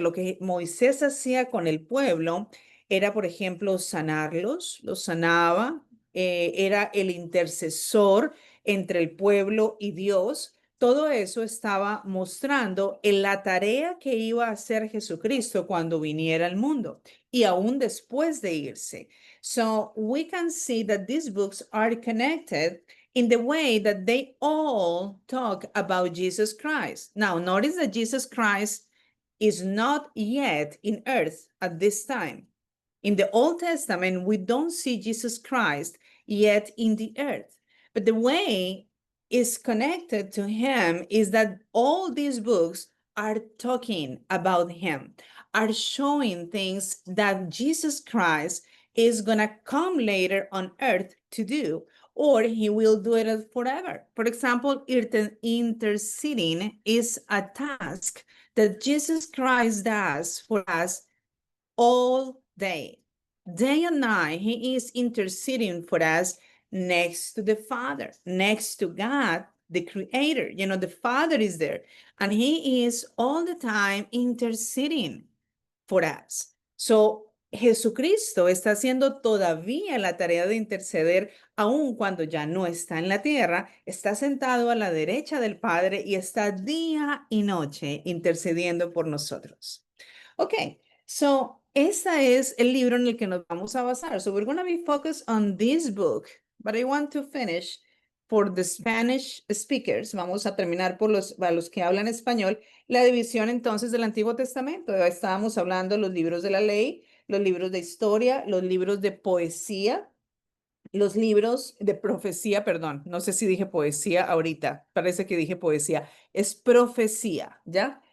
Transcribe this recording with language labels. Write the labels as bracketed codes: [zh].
[es] Lo que Moisés hacía con el pueblo era, por ejemplo, sanarlos, los sanaba, era el intercesor entre el pueblo y Dios. Todo eso estaba mostrando en la tarea que iba a hacer Jesucristo cuando viniera al mundo y aún después de irse. [en] So we can see that these books are connected in the way that they all talk about Jesus Christ. Now, notice that Jesus Christ is not yet in earth at this time. In the Old Testament, we don't see Jesus Christ yet in the earth. But the way is connected to him is that all these books are talking about him, are showing things that Jesus Christ is going to come later on earth to do, or he will do it forever. For example, interceding is a task that Jesus Christ does for us all day. Day and night, he is interceding for us next to the Father, next to God, the Creator. You know, the Father is there, and he is all the time interceding for us. [es] So, Jesucristo está haciendo todavía la tarea de interceder, aun cuando ya no está en la tierra, está sentado a la derecha del Padre y está día y noche intercediendo por nosotros. Okay, so este es el libro en el que nos vamos a basar. [en] So we're going to be focused on this book, but I want to finish for the Spanish speakers. [es] Vamos a terminar para los que hablan español, la división entonces del Antiguo Testamento. Estábamos hablando de los libros de la ley, los libros de historia, los libros de poesía, los libros de profecía, perdón, no sé si dije poesía ahorita, parece que dije poesía, es profecía, ¿ya?